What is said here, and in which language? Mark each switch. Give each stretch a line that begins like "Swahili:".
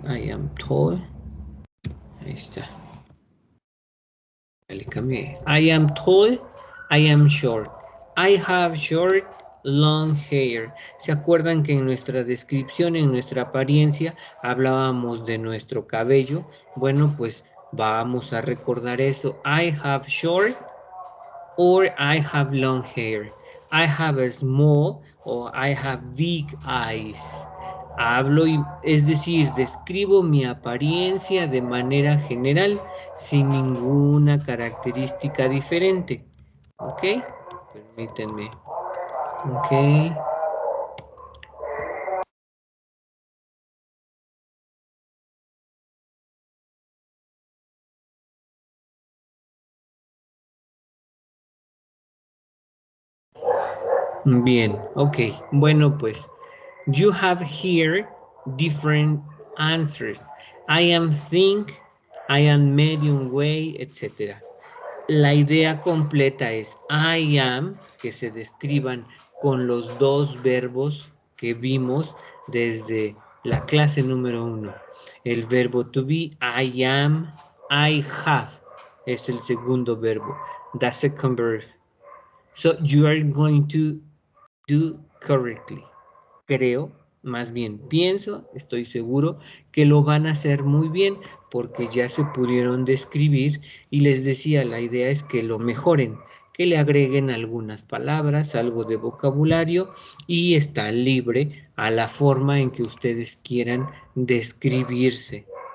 English: I am tall.
Spanish: Ahí está. Le cambié.
English: I am tall, I am short. I have short, long hair.
Spanish: ¿Se acuerdan que en nuestra descripción, en nuestra apariencia, hablábamos de nuestro cabello? Bueno, pues vamos a recordar eso.
English: I have short or I have long hair. I have a small or I have big eyes.
Spanish: Hablo, es decir, describo mi apariencia de manera general sin ninguna característica diferente. ¿Ok? Permítanme. Ok. Bien, ok. Bueno, pues,
English: you have here different answers. I am thin, I am medium way, etc.
Spanish: La idea completa es
English: I am,
Spanish: que se describan con los dos verbos que vimos desde la clase número 1. El verbo to be,
English: I am, I have,
Spanish: es el segundo verbo,
English: the second verb. So you are going to do correctly.
Spanish: Creo, más bien pienso, estoy seguro que lo van a hacer muy bien porque ya se pudieron describir y les decía, la idea es que lo mejoren, que le agreguen algunas palabras, algo de vocabulario y está libre a la forma en que ustedes quieran describirse.